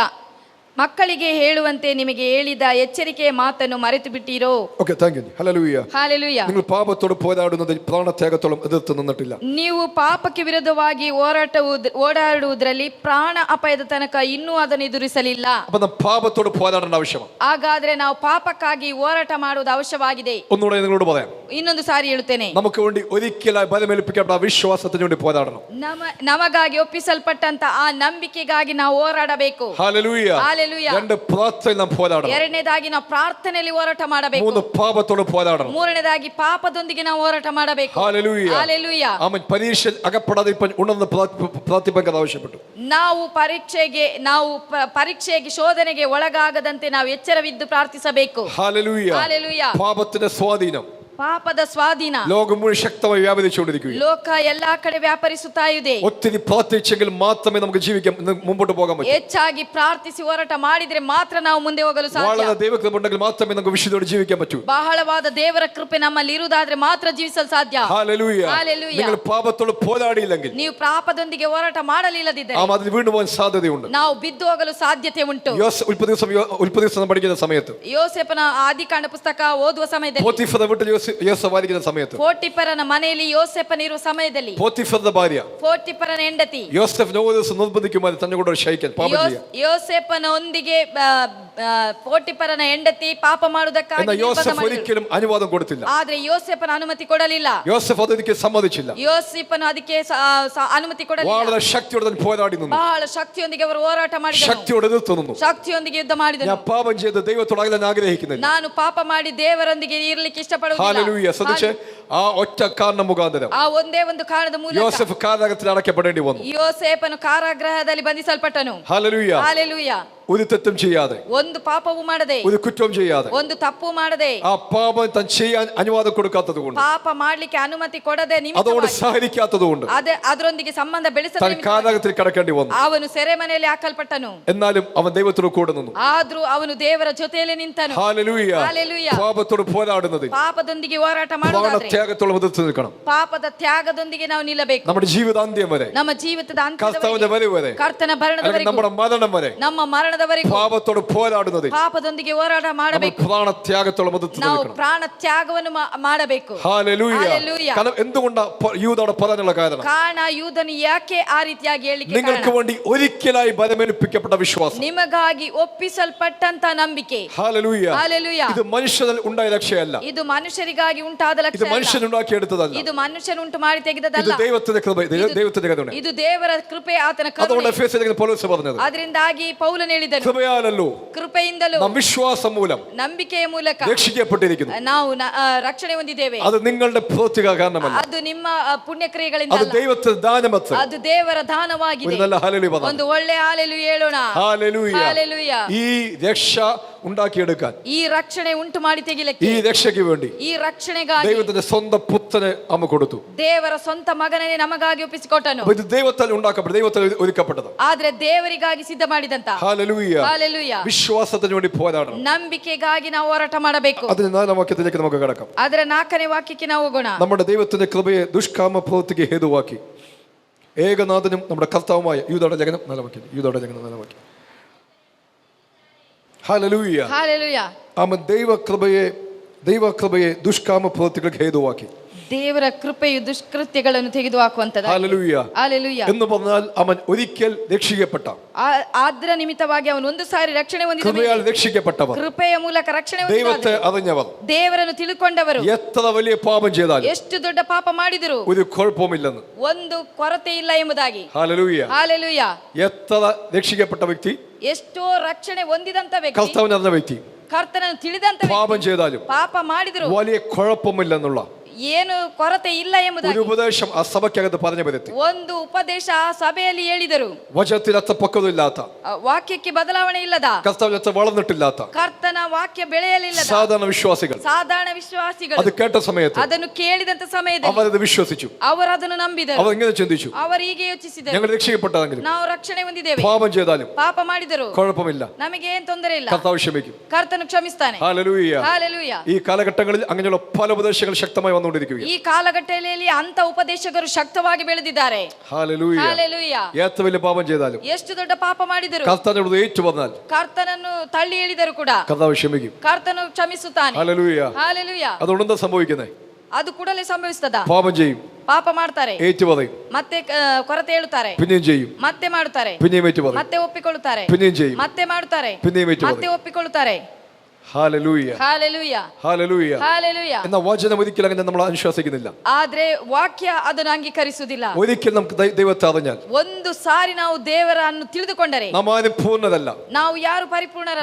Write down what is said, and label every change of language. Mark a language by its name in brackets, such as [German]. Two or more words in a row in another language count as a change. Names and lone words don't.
[Kannada] ಮಕ್ಕಳಿಗೆ ಹೇಳುವಂತೆ ನಿಮಗೆ ಹೇಳಿದ ಎಚ್ಚರಿಕೆಯ ಮಾತನ್ನು ಮರೆತು ಬಿಟ್ಟಿರೋ. [English] Okay, thank you. ഹല്ലേലൂയ. [Kannada] ಹಲ್ಲೆಲೂಯ. [Malayalam] നിങ്ങൾ പാപത്തോട് പോരാടുന്നതിൽ പ്രാണത്യാഗത്തോളം എതിർത്ത് നിന്നിട്ടില്ല. [Kannada] ನೀವು ಪಾಪಕ್ಕೆ ವಿರುದ್ಧವಾಗಿ ಓಡಾಡುವುದರಲ್ಲಿ ಪ್ರಾಣ ಅಪಾಯದ ತನಕ ಇನ್ನೂ ಅದನ್ನು ಎದುರಿಸಲಿಲ್ಲ. [Malayalam] അപ്പൊ നാം പാപത്തോട് പോരാടേണ്ട ആവശ്യമാണ്. [Kannada] ಹಾಗಾದ್ರೆ ನಾವು ಪಾಪಕ್ಕಾಗಿ ಹೋರಾಟ ಮಾಡುವುದು ಅವಶ್ಯವಾಗಿದೆ. [Malayalam] ഒന്നുകൂടെ നിങ്ങളോട് പറയാം, [Kannada] ಇನ್ನೊಂದು ಸಾರಿ ಹೇಳುತ್ತೇನೆ, [Malayalam] നമുക്ക് വേണ്ടി ഒരിക്കലായി ബലമേൽപ്പിക്കപ്പെട്ട വിശ്വാസത്തിന് വേണ്ടി പോരാടണം. [Kannada] ನಮಗಾಗಿ ಒಪ್ಪಿಸಲ್ಪಟ್ಟಂತ ಆ ನಂಬಿಕೆಗಾಗಿ ನಾವು ಹೋರಾಡಬೇಕು. [Malayalam] ഹല്ലേലൂയ. [Kannada] ಹಲ್ಲೆಲೂಯ. [Malayalam] രണ്ട് പ്രാർത്ഥനയിൽ നാം പോരാടണം. [Kannada] ಎರಡನೇದಾಗಿ ನಾವು ಪ್ರಾರ್ಥನೆಯಲ್ಲಿ ಹೋರಾಟ ಮಾಡಬೇಕು. [Malayalam] മൂന്ന് പാപത്തോട് പോരാടണം. [Kannada] ಮೂರನೇದಾಗಿ ಪಾಪದೊಂದಿಗೆ ನಾವು ಹೋರಾಟ ಮಾಡಬೇಕು. [Malayalam] ഹല്ലേലൂയ. [Kannada] ಹಲ್ಲೆಲೂಯ. [Malayalam] ആമേൻ. പരീക്ഷ അകപ്പെടാതെ ഇപ്പം ഉണർന്ന് പ്രാർത്ഥിപ്പാൻ ആവശ്യപ്പെട്ടു. [Kannada] ನಾವು ಪರೀಕ್ಷೆಗೆ ಶೋಧನೆಗೆ ಒಳಗಾಗದಂತೆ ನಾವು ಎಚ್ಚರವಿದ್ದು ಪ್ರಾರ್ಥಿಸಬೇಕು. [Malayalam] ഹല്ലേലൂയ. [Kannada] ಹಲ್ಲೆಲೂಯ. [Malayalam] പാപത്തിന്റെ സ്വാധീനം [Kannada] ಪಾಪದ ಸ್ವಾಧೀನ [Malayalam] ലോകം മുഴുവൻ ശക്തമായി വ്യാപരിച്ചുകൊണ്ടിരിക്കുകയാണ്. [Kannada] ಲೋಕ ಎಲ್ಲಾ ಕಡೆ ವ್ಯಾಪರಿಸುತ್ತಾ ಇದೆ. [Malayalam] ഒത്തിരി പ്രാർത്ഥിച്ചെങ്കിൽ മാത്രമേ നമുക്ക് ജീവിക്കാൻ മുമ്പോട്ട് പോകാൻ പറ്റൂ. [Kannada] ಹೆಚ್ಚಾಗಿ ಪ್ರಾರ್ಥಿಸಿ ಹೋರಾಟ ಮಾಡಿದ್ರೆ ಮಾತ್ರ ನಾವು ಮುಂದೆ ಹೋಗಲು ಸಾಧ್ಯ. [Malayalam] വളരെ ദൈവകൃപ ഉണ്ടെങ്കിൽ മാത്രമേ നമുക്ക് വിശുദ്ധിയോടെ ജീവിക്കാൻ പറ്റൂ. [Kannada] ಬಹಳವಾದ ದೇವರ ಕೃಪೆ ನಮ್ಮಲ್ಲಿ ಇರುವುದಾದ್ರೆ ಮಾತ್ರ ಜೀವಿಸಲು ಸಾಧ್ಯ. [Malayalam] ഹല്ലേലൂയ. ഹല്ലേലൂയ. നിങ്ങൾ പാപത്തോട് പോരാടിയില്ലെങ്കിൽ [Kannada] ನೀವು ಪಾಪದೊಂದಿಗೆ ಹೋರಾಟ ಮಾಡಲಿಲ್ಲದಿದ್ದರೆ [Malayalam] അതിൽ വീണു പോകാൻ സാധ്യതയുണ്ട്. [Kannada] ನಾವು ಬಿದ್ದು ಹೋಗಲು ಸಾಧ್ಯತೆ ಉಂಟು. [Malayalam] ഉൽപ്പത്തി പഠിക്കുന്ന സമയത്ത്, [Kannada] ಯೋಸೇಫನ ಆದಿಕಾಂಡ ಪುಸ್ತಕ ಓದುವ ಸಮಯದಲ್ಲಿ, [Malayalam] പോത്തിഫർ വീട്ടിൽ യോസേഫ് ആയിരിക്കുന്ന സമയത്ത്, [Kannada] ಪೋಟಿಫರನ ಮನೆಯಲ್ಲಿ ಯೋಸೇಫನಿರುವ ಸಮಯದಲ್ಲಿ, [Malayalam] പോത്തിഫറുടെ ഭാര്യ [Kannada] ಪೋಟಿಫರನ ಹೆಂಡತಿ [Malayalam] യോസേഫിനെ ഒരു ദിവസം നിർബന്ധിക്കുമായിരുന്നു തന്നെ കൂടെ ശയിക്കാൻ, പാപം ചെയ്യാൻ. [Kannada] ಯೋಸೇಫನೊಂದಿಗೆ ಪೋಟಿಫರನ ಹೆಂಡತಿ ಪಾಪ ಮಾಡುವುದಕ್ಕಾಗಿ [Malayalam] എന്നാൽ യോസേഫ് ഒരിക്കലും അനുവാദം കൊടുത്തില്ല. [Kannada] ಆದ್ರೆ ಯೋಸೇಫನ ಅನುಮತಿ ಕೊಡಲಿಲ್ಲ. യോസേഫ് ಅದಕ್ಕೆ ಸಮ್ಮತಿಸಿಲ್ಲ. ಯೋಸೇಫನು ಅದಕ್ಕೆ ಅನುಮತಿ ಕೊಡಲಿಲ್ಲ. [Malayalam] വളരെ ശക്തിയോടെ പോരാടി നിന്നു. [Kannada] ಬಹಳ ಶಕ್ತಿಯೊಂದಿಗೆ ಅವರು ಹೋರಾಟ ಮಾಡಿದರು. [Malayalam] ശക്തിയോടെ എതിർത്ത് നിന്നു. [Kannada] ಶಕ್ತಿಯೊಂದಿಗೆ ಯುದ್ಧ ಮಾಡಿದರು. [Malayalam] ഞാൻ പാപം ചെയ്ത് ദൈവത്തോട് അകലാൻ ആഗ്രഹിക്കുന്നില്ല. [Kannada] ನಾನು ಪಾಪ ಮಾಡಿ ದೇವರೊಂದಿಗೆ ಇರಲಿಕ್ಕೆ ಇಷ್ಟಪಡುವುದಿಲ್ಲ. [Malayalam] ഹല്ലേലൂയ. ശ്രദ്ധിച്ചേ, ആ ഒറ്റ കാരണം മുഖാന്തരം [Kannada] ಆ ಒಂದೇ ಒಂದು ಕಾರಣದ ಮೂಲಕ [Malayalam] യോസേഫ് കാരാഗ്രഹത്തിൽ അടയ്ക്കപ്പെടേണ്ടി വന്നു. [Kannada] ಯೋಸೇಫನು ಕಾರಾಗೃಹದಲ್ಲಿ ಬಂಧಿಸಲ್ಪಟ್ಟನು. [Malayalam] ഹല്ലേലൂയ. [Kannada] ಹಲ್ಲೆಲೂಯ. [Malayalam] ഒരു തെറ്റും ചെയ്യാതെ, [Kannada] ಒಂದು ಪಾಪವೂ ಮಾಡದೆ, [Malayalam] ഒരു കുറ്റവും ചെയ്യാതെ, [Kannada] ಒಂದು ತಪ್ಪು ಮಾಡದೆ, [Malayalam] ആ പാപം താൻ ചെയ്യാൻ അനുവാദം കൊടുക്കാത്തത് കൊണ്ട്, [Kannada] ಪಾಪ ಮಾಡ್ಲಿಕ್ಕೆ ಅನುಮತಿ ಕೊಡದೆ [Malayalam] അതുകൊണ്ട് [Kannada] ನಿಮಿತ್ತವಾಗಿ, [Malayalam] സഹരിക്കാത്തത് കൊണ്ട് [Kannada] ಅದರೊಂದಿಗೆ ಸಂಬಂಧ ಬೆಳೆಸದ [Malayalam] താൻ [Kannada] ನಿಮಿತ್ತವಾಗಿ [Malayalam] കാരാഗ്രഹത്തിൽ കിടക്കേണ്ടി വന്നു. [Kannada] ಅವನು ಸೆರೆಮನೆಯಲ್ಲಿ ಹಾಕಲ್ಪಟ್ಟನು. [Malayalam] എന്നാലും അവൻ ദൈവത്തോട് കൂടെ നിന്നു. [Kannada] ಆದ್ರೂ ಅವನು ದೇವರ ಜೊತೆಯಲ್ಲಿ ನಿಂತನು. [Malayalam] ഹല്ലേലൂയ. ഹല്ലേലൂയ. പാപത്തോട് പോരാടുന്നത് [Kannada] ಪಾಪದೊಂದಿಗೆ ಹೋರಾಟ ಮಾಡುವುದಾದ್ರೆ [Malayalam] പ്രാണത്യാഗത്തോളം എതിർത്ത് നിൽക്കണം. [Kannada] ಪಾಪದ ತ್ಯಾಗದೊಂದಿಗೆ ನಾವು ನಿಲ್ಲಬೇಕು. [Malayalam] നമ്മുടെ ജീവിതാന്ത്യം വരെ, [Kannada] ನಮ್ಮ ಜೀವಿತದ [Malayalam] കർത്താവിന്റെ വരെ വരെ, [Kannada] ಕರ್ತನ [Malayalam] അല്ലെങ്കിൽ [Kannada] ಮರಣದವರೆಗೂ, [Malayalam] നമ്മുടെ മരണം വരെ [Kannada] ನಮ್ಮ ಮರಣದವರೆಗೂ [Malayalam] പാപത്തോട് പോരാടുന്നതിൽ [Kannada] ಪಾಪದೊಂದಿಗೆ ಹೋರಾಟ ಮಾಡಬೇಕು. [Malayalam] പ്രാണത്യാഗത്തോളം എതിർത്ത് [Kannada] ನಾವು [Malayalam] നിൽക്കണം. [Kannada] ಪ್ರಾಣ ತ್ಯಾಗವನ್ನು ಮಾಡಬೇಕು. [Malayalam] ഹല്ലേലൂയ. ഹല്ലേലൂയ. കാരണം എന്തുകൊണ്ടാ യൂദാടെ പറയാനുള്ള കാരണം, [Kannada] ಕಾರಣ ಯೂದನು ಯಾಕೆ ಆ ರೀತಿಯಾಗಿ ಹೇಳಿಕೆ [Malayalam] നിങ്ങൾക്ക് വേണ്ടി ഒരിക്കലായി ബലമേൽപ്പിക്കപ്പെട്ട വിശ്വാസം, [Kannada] ನಿಮಗಾಗಿ ಒಪ್ಪಿಸಲ್ಪಟ್ಟಂತ ನಂಬಿಕೆ. [Malayalam] ഹല്ലേലൂയ. [Kannada] ಹಲ್ಲೆಲೂಯ. [Malayalam] ഇത് മനുഷ്യനിൽ ഉണ്ടായ രക്ഷയല്ല. [Kannada] ಇದು ಮನುಷ್ಯರಿಗಾಗಿ ಉಂಟಾದ [Malayalam] ഇത് [Kannada] ಲಕ್ಷ್ಯ ಅಲ್ಲ. [Malayalam] മനുഷ്യനുണ്ടാക്കിയെടുത്തതല്ല. [Kannada] ಇದು ಮನುಷ್ಯನುಂಟು ಮಾಡಿ [Malayalam] ഇത് [Kannada] ತೆಗೆದದಲ್ಲ. [Malayalam] ദൈവത്തിന്റെ കൃപ, ദൈവത്തിന്റെ കരുണ. [Kannada] ಇದು ದೇವರ ಕೃಪೆ, ಆತನ [Malayalam] അതുകൊണ്ട് [Kannada] ಕರುಣೆ. [Malayalam] എഫേസ്യരിൽ പൗലോസ് പറഞ്ഞത്, [Kannada] ಅದರಿಂದಾಗಿ ಪೌಲನು ಹೇಳಿದನು, [Malayalam] കൃപയാലല്ലോ [Kannada] ಕೃಪೆಯಿಂದಲೂ [Malayalam] നാം വിശ്വാസം മൂലം [Kannada] ನಂಬಿಕೆಯ ಮೂಲಕ [Malayalam] രക്ഷിക്കപ്പെട്ടിരിക്കുന്നു. [Kannada] ನಾವು ರಕ್ಷಣೆ ಹೊಂದಿದ್ದೇವೆ. [Malayalam] അത് നിങ്ങളുടെ പ്രവൃത്തിക കാരണമല്ല, [Kannada] ಅದು ನಿಮ್ಮ ಪುಣ್ಯಕ್ರಿಯೆಗಳಿಂದ [Malayalam] അത് [Kannada] ಅಲ್ಲ. [Malayalam] ദൈവത്തിന്റെ ദാനമത്ര. [Kannada] ಅದು ದೇವರ [Malayalam] ഒരു [Kannada] ದಾನವಾಗಿದೆ. [Malayalam] നല്ല ഹല്ലേലൂയ പറഞ്ഞു. [Kannada] ಒಂದು ಒಳ್ಳೆ ಹಾಲೆಲು ಹೇಳೋಣ. [Malayalam] ഹല്ലേലൂയ. [Kannada] ಹಾಲೆಲೂಯ. [Malayalam] ഈ രക്ഷ ഉണ്ടാക്കിയെടുക്കാൻ, [Kannada] ಈ ರಕ್ಷಣೆ ಉಂಟು ಮಾಡಿ [Malayalam] ഈ [Kannada] ತೆಗಿಲಿಕ್ಕೆ, [Malayalam] രക്ഷയ്ക്ക് വേണ്ടി [Kannada] ಈ ರಕ್ಷಣೆಗಾಗಿ [Malayalam] ദൈവത്തിന്റെ സ്വന്തം പുത്രനെ അമ്മ കൊടുത്തു. [Kannada] ದೇವರ ಸ್ವಂತ ಮಗನನ್ನೇ ನಮಗಾಗಿ ಒಪ್ಪಿಸಿಕೊಟ್ಟನು. [Malayalam] അപ്പൊ ഇത് ദൈവത്താൽ ഉണ്ടാക്കപ്പെട്ട, ദൈവത്താൽ ഒരുക്കപ്പെട്ടത്. [Kannada] ಆದ್ರೆ ದೇವರಿಗಾಗಿ ಸಿದ್ಧ ಮಾಡಿದಂತ. [Malayalam] ഹല്ലേലൂയ. [Kannada] ಹಾಲೆಲೂಯ. [Malayalam] വിശ്വാസത്തിന് വേണ്ടി പോരാടണം. [Kannada] ನಂಬಿಕೆಗಾಗಿ ನಾವು ಹೋರಾಟ ಮಾಡಬೇಕು. [Malayalam] അതിന് 4-ാം വാക്യത്തിലേക്ക് നമുക്ക് കടക്കാം. [Kannada] ಅದರ 4ನೇ ವಾಕ್ಯಕ್ಕೆ ನಾವು ಹೋಗೋಣ. [Malayalam] നമ്മുടെ ദൈവത്തിന്റെ കൃപയെ ദുഷ്കാമ പ്രവൃത്തിക്ക് ഹേതുവാക്കി ഏകനാഥനും നമ്മുടെ കർത്താവുമായ യൂദയുടെ ലേഖനം 4 വാക്യം. യൂദയുടെ ലേഖനം 4 വാക്യം. ഹല്ലേലൂയ. [Kannada] ಹಾಲೆಲೂಯ. [Malayalam] അവൻ ദൈവകൃപയെ ദുഷ്കാമ പ്രവൃത്തികൾക്ക് ഹേതുവാക്കി. [Kannada] ದೇವರ ಕೃಪೆಯು ದುಷ್ಕೃತ್ಯಗಳನ್ನು ತೆಗೆದುಹಾಕುವಂತದ್ದು. [Malayalam] ഹല്ലേലൂയ. [Kannada] ಹಾಲೆಲೂಯ. [Malayalam] എന്ന് പറഞ്ഞാൽ അവൻ ഒരിക്കൽ രക്ഷിക്കപ്പെട്ട, [Kannada] ಆದ್ರ ನಿಮಿತ್ತವಾಗಿ ಅವನು ಒಂದು ಸಾರಿ ರಕ್ಷಣೆ ಹೊಂದಿದ ಮೇಲೆ, [Malayalam] കൃപയാൽ രക്ഷിക്കപ്പെട്ടവർ, [Kannada] ಕೃಪೆಯ ಮೂಲಕ ರಕ್ಷಣೆ [Malayalam] ദൈവത്തെ [Kannada] ಹೊಂದಿದವರು, [Malayalam] അറിഞ്ഞവർ, [Kannada] ದೇವರನ್ನು ತಿಳ್ಕೊಂಡವರು, [Malayalam] എത്ര വലിയ പാപം ചെയ്താലും [Kannada] ಎಷ್ಟು ದೊಡ್ಡ ಪಾಪ ಮಾಡಿದರು [Malayalam] ഒരു കുഴപ്പമില്ലെന്ന്. [Kannada] ಒಂದು ಕೊರತೆ ಇಲ್ಲ ಎಂಬುದಾಗಿ. [Malayalam] ഹല്ലേലൂയ. [Kannada] ಹಾಲೆಲೂಯ. [Malayalam] എത്ര രക്ഷിക്കപ്പെട്ട വ്യക്തി, [Kannada] ಎಷ್ಟೋ ರಕ್ಷಣೆ ಹೊಂದಿದಂತ ವ್ಯಕ್ತಿ, [Malayalam] കർത്താവിനെ അറിഞ്ഞ വ്യക്തി [Kannada] ಕರ್ತನನ್ನು ತಿಳಿದಂತ [Malayalam] പാപം [Kannada] ವ್ಯಕ್ತಿ [Malayalam] ചെയ്താലും [Kannada] ಪಾಪ ಮಾಡಿದ್ರು [Malayalam] വലിയ കുഴപ്പമില്ലെന്നുള്ള [Kannada] ಏನು ಕೊರತೆ ಇಲ್ಲ [Malayalam] ഒരു [Kannada] ಎಂಬುದಾಗಿ [Malayalam] ഉപദേശം ആ സഭയ്ക്കകത്ത് പറഞ്ഞു വരുത്തി. [Kannada] ಒಂದು ಉಪದೇಶ ಆ ಸಭೆಯಲ್ಲಿ ಹೇಳಿದರು. [Malayalam] വചനത്തിൽ അത്ര പക്വതയില്ലാത്ത, [Kannada] ವಾಕ್ಯಕ್ಕೆ ಬದಲಾವಣೆ ಇಲ್ಲದ, [Malayalam] കർത്താവിൽ അത്ര വളർന്നിട്ടില്ലാത്ത [Kannada] ಕರ್ತನ ವಾಕ್ಯ ಬೆಳೆಯಲಿಲ್ಲದ [Malayalam] സാധാരണ വിശ്വാസികൾ [Kannada] ಸಾಧಾರಣ ವಿಶ್ವಾಸಿಗಳು [Malayalam] അത് കേട്ട സമയത്ത് [Kannada] ಅದನ್ನು ಕೇಳಿದಂತ ಸಮಯದಲ್ಲಿ [Malayalam] അവരത് വിശ്വസിച്ചു. [Kannada] ಅವರು ಅದನ್ನು ನಂಬಿದರು. [Malayalam] അവർ ഇങ്ങനെ ചിന്തിച്ചു, [Kannada] ಅವರು ಹೀಗೆ ಯೋಚಿಸಿದರು, [Malayalam] ഞങ്ങൾ രക്ഷിക്കപ്പെട്ടതെങ്കിലും [Kannada] ನಾವು ರಕ್ಷಣೆ ಹೊಂದಿದ್ದೇವೆ, [Malayalam] പാപം ചെയ്താലും [Kannada] ಪಾಪ ಮಾಡಿದರು [Malayalam] കുഴപ്പമില്ല, [Kannada] ನಮಗೆ ಏನ್ ತೊಂದರೆ ಇಲ್ಲ, [Malayalam] കർത്താവ് ക്ഷമിക്കും. [Kannada] ಕರ್ತನು ಕ್ಷಮಿಸ್ತಾನೆ. [Malayalam] ഹല്ലേലൂയ. [Kannada] ಹಾಲೆಲೂಯ. [Malayalam] ഈ കാലഘട്ടങ്ങളിൽ അങ്ങനെയുള്ള പല ഉപദേശങ്ങൾ ശക്തമായി വന്നുകൊണ്ടിരിക്കുകയാണ്. [Kannada] ಈ ಕಾಲಘಟ್ಟದಲ್ಲಿ ಅಂತ ಉಪದೇಶಕರು ಶಕ್ತವಾಗಿ ಬೆಳೆದಿದ್ದಾರೆ. [Malayalam] ഹല്ലേലൂയ. [Kannada] ಹಾಲೆಲೂಯ. [Malayalam] എത്ര വലിയ പാപം ചെയ്താലും [Kannada] ಎಷ್ಟು ದೊಡ್ಡ ಪಾಪ ಮಾಡಿದರು, [Malayalam] കർത്താവിനോട് ഏറ്റു പറഞ്ഞാൽ [Kannada] ಕರ್ತನನ್ನು ತಳ್ಳಿ ಹೇಳಿದರು ಕೂಡ [Malayalam] കർത്താവ് ക്ഷമിക്കും. [Kannada] ಕರ್ತನು ಕ್ಷಮಿಸುತ್ತಾನೆ. [Malayalam] ഹല്ലേലൂയ. [Kannada] ಹಾಲೆಲೂಯ. [Malayalam] അതുകൊണ്ട് എന്താ സംഭവിക്കുന്നത്? [Kannada] ಅದು ಕೂಡಲೇ ಸಂಭವಿಸ್ತದ. [Malayalam] പാപം ചെയ്യും, [Kannada] ಪಾಪ ಮಾಡ್ತಾರೆ, [Malayalam] ഏറ്റു പറയും, [Kannada] ಮತ್ತೆ ಕೊರತೆ ಹೇಳುತ್ತಾರೆ, [Malayalam] പിന്നെയും ചെയ്യും, [Kannada] ಮತ್ತೆ ಮಾಡುತ್ತಾರೆ, [Malayalam] പിന്നെയും ഏറ്റു പറയും, [Kannada] ಮತ್ತೆ ಒಪ್ಪಿಕೊಳ್ಳುತ್ತಾರೆ, [Malayalam] പിന്നെയും ചെയ്യും, [Kannada] ಮತ್ತೆ ಮಾಡುತ್ತಾರೆ, [Malayalam] പിന്നെയും ഏറ്റു [Kannada] ಮತ್ತೆ [Malayalam] പറയും. [Kannada] ಒಪ್ಪಿಕೊಳ್ಳುತ್ತಾರೆ. [Malayalam] ഹല്ലേലൂയ. [Kannada] ಹಾಲೆಲೂಯ. [Malayalam] ഹല്ലേലൂയ. [Kannada] ಹಾಲೆಲೂಯ. [Malayalam] എന്നാൽ വചനം ഒരിക്കലും അങ്ങനെ നമ്മൾ അനുശ്വാസിക്കുന്നില്ല. [Kannada] ಆದ್ರೆ ವಾಕ್ಯ ಅದನ್ನು ಅಂಗೀಕರಿಸುವುದಿಲ್ಲ. [Malayalam] ഒരിക്കൽ നമുക്ക് ദൈവത്തെ അറിഞ്ഞാൽ, [Kannada] ಒಂದು ಸಾರಿ ನಾವು ದೇವರನ್ನು ತಿಳಿದುಕೊಂಡರೆ, [Malayalam] നാം ആരും പൂർണ്ണരല്ല, [Kannada] ನಾವು ಯಾರು ಪರಿಪೂರ್ಣರಲ್ಲ,